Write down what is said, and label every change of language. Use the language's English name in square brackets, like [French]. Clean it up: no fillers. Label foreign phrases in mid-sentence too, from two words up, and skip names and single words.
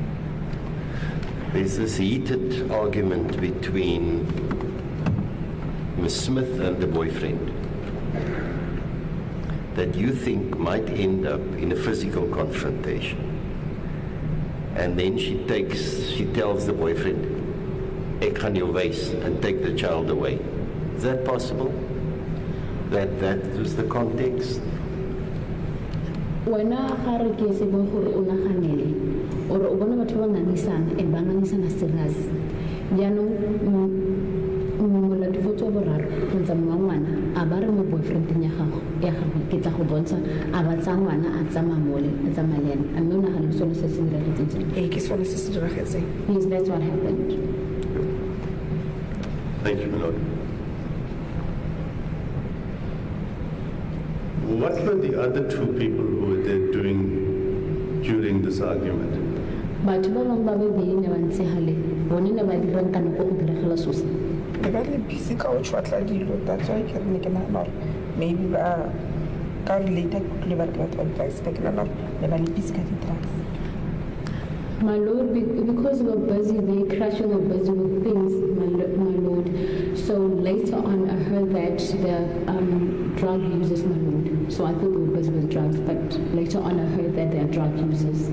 [English] There's this heated argument between Ms. Smith and the boyfriend that you think might end up in a physical confrontation. And then she tells the boyfriend, [Afrikaans] ek gaan jou wys, [English] and take the child away. Is that possible? That was the context? [Tswana] Wena ga re ke se bo gore o naganele or o bona batho ba ngangisana e ba ngangisana serious jaanong molatifotso wa boraro kgotsa mong wa ngwana a ba re mo boyfriendeng ya gago ke tla go bontsha a ba tsa ngwana a tsamaya mole a tsamaya le ene a mme o nagane sone se se diragetseng jang ke sone se se diragetseng. [English] yes that's what happened. Thank you, my lord. What were the other two people who were there during this argument? [Tswana] Batho ba bangwe ba babedi ne ba ntse gale bone ne ba dirang ka nako go diragala sosa Le ba le busy ka o tshwatla dilo, [English] that's why [Tswana] ke re ne ke nagana gore maybe ba ka related le ba batho ba drugs ke nagana gore ne ba le busy ka di-drugs. [English] My Lord, because we're busy, they crashing or busy with things, my Lord. So later on, I heard that they're drug users, my Lord. So I thought they were busy with drugs, but later on, I heard that they're drug users.